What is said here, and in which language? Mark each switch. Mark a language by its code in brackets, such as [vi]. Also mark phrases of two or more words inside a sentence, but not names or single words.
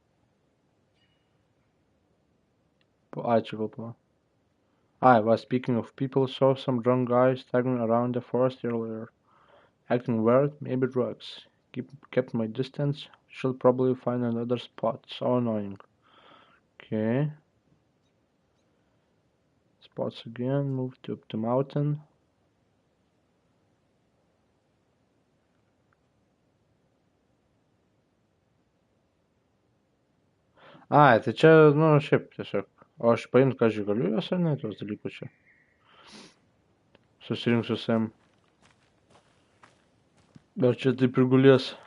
[lt] Čia gal po. [en] Speaking of people, saw some drunk guys staggering around the forest earlier. Acting weird, maybe drugs. Kept my distance. Should probably find another spot. So annoying. Okay. Spots again. Move to up the mountain. [lt] Tai čia, šiaip tiesiog. O aš paimti, ką aš galiu jos ar ne, tos dalykus čia. Susirinksiu savim. Dar čia taip ir gulės.